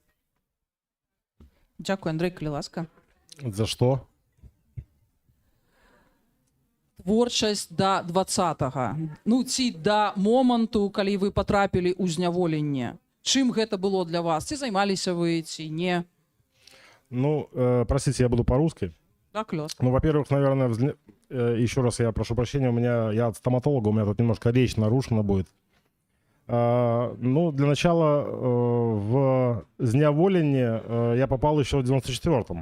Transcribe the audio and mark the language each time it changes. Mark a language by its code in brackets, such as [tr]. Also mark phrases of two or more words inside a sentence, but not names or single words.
[be] Дзякуй, Андрэй, калі ласка. За што? Творчасць да 20-го. Ну, ці да моманту, калі вы патрапілі ў зняволенне. Чым гэта было для вас? Ці займаліся вы, ці не? [ru] Ну, простите, я буду по-русски. [be] Так, лёс. [ru] Ну, во-первых, наверное, еще раз я прошу прощения, я от стоматолога, у меня тут немножко речь нарушена будет. Ну, для начала, в зняволенне я попал еще в 94-м.